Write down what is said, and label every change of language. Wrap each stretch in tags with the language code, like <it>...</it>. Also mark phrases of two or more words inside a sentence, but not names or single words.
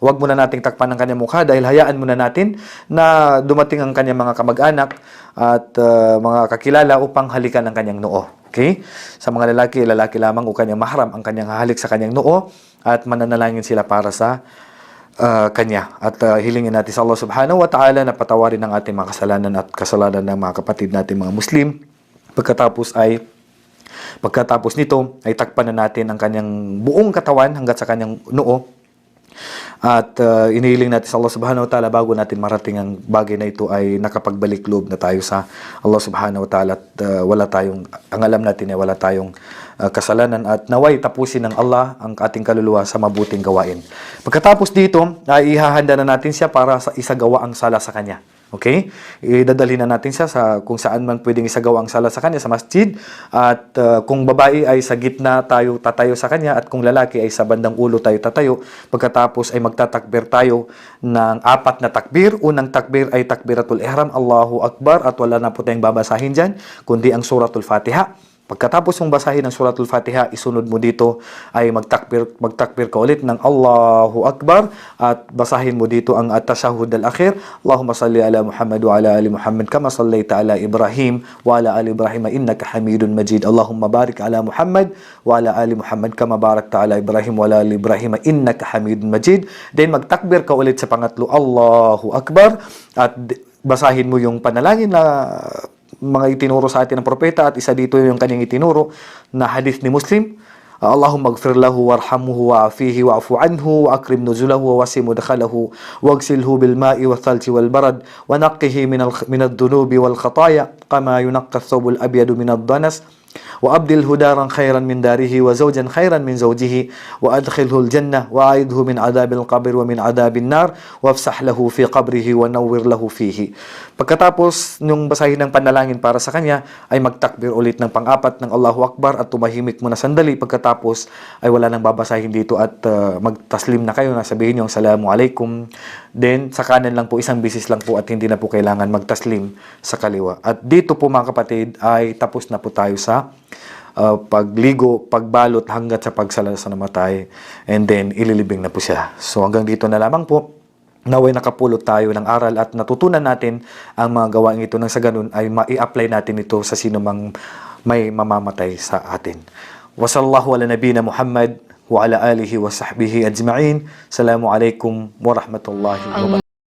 <tl>Huwag muna nating takpan ang kanyang mukha dahil hayaan muna natin na dumating ang kanyang mga kamag-anak at mga kakilala upang halikan ang kanyang noo. Okay? Sa mga lalaki lamang o kanyang mahram ang kanyang halik sa kanyang noo at mananalangin sila para sa kanya. At hilingin natin sa Allah</tl> <ar>سبحانه وتعالى</ar> <tl>na patawarin ang ating mga kasalanan at kasalanan ng mga kapatid natin mga Muslim. Pagkatapos nito ay takpan na natin ang kanyang buong katawan hanggat sa kanyang noo. At inihiling natin sa Allah</tl> <ar>سبحانه وتعالى</ar> <tl>bago natin marating ang bagay na ito ay nakapagbalik loob na tayo sa Allah</tl> <ar>سبحانه وتعالى</ar> <tl>at ang alam natin ay wala tayong kasalanan at naway tapusin ng Allah ang ating kaluluwa sa mabuting gawain. Pagkatapos dito ay ihahanda na natin siya para sa isagawa ang sala sa kanya. Okay? Idadalhin na natin siya sa kung saan man pwedeng isagawa ang sala sa kanya sa masjid at kung babae ay sa gitna tayo tatayo sa kanya at kung lalaki ay sa bandang ulo tayo tatayo. Pagkatapos ay magtatakbir tayo ng 4 na takbir. Unang takbir ay</tl> <ar>تكبيرة الإحرام الله أكبر,</ar> <tl>at wala na po tayong babasahin dyan kundi ang suratul Fatiha. Pagkatapos mong basahin ang suratul Fatiha, isunod mo dito ay magtakbir ka ulit ng</tl> <ar>الله أكبر</ar> <tl>at basahin mo dito ang</tl> <ar>التشهد الأخير. اللهم صل على محمد وعلى آل محمد كما صليت على إبراهيم وعلى آل إبراهيم إنك حميد مجيد. اللهم بارك على محمد وعلى آل محمد كما باركت على إبراهيم وعلى آل إبراهيم إنك حميد مجيد.</ar> <tl>Then magtakbir ka ulit sa pangatlo,</tl> <ar>الله أكبر,</ar> <tl>at basahin mo yung panalangin na mga itinuro sa atin ng propeta at isa dito yung kanyang itinuro na hadith ni Muslim.</tl> <ar>اللهم اغفر له وارحمه وعافه واعف عنه وأكرم نزله ووسع مدخله واغسله بالماء والثلج والبرد ونقه من الذنوب والخطايا كما ينقى الثوب الأبيض من الدنس وأبدله دارا خيرا من داره وزوجا خيرا من زوجه وأدخله الجنة وأعذه من عذاب القبر ومن عذاب النار وافسح له في قبره ونور له فيه.</ar> <tl>Pagkatapos nung basahin ng panalangin para sa kanya ay magtakbir ulit ng pang-4 ng</tl> <ar>الله أكبر</ar> <tl>at tumahimik muna sandali. Pagkatapos ay wala nang babasahin dito at magtaslim na kayo na sabihin yung</tl> <ar>السلام عليكم.</ar> <tl>Then sa kanan lang po, isang bisis lang po at hindi na po kailangan magtaslim sa kaliwa. At dito po mga kapatid ay tapos na po tayo sa pagligo, pagbalot hanggat sa pagsala sa namatay,</tl> <en>and then</en> <tl>ililibing na po siya. So hanggang dito na lamang po. Naway nakapulot tayo ng aral at natutunan natin ang mga gawain ito nang sa ganun ay mai-apply natin ito sa sino mang may mamamatay sa atin.</tl> <ar>وصلى الله على نبينا محمد وعلى آله وصحبه أجمعين. السلام عليكم ورحمة الله وبركاته.</ar>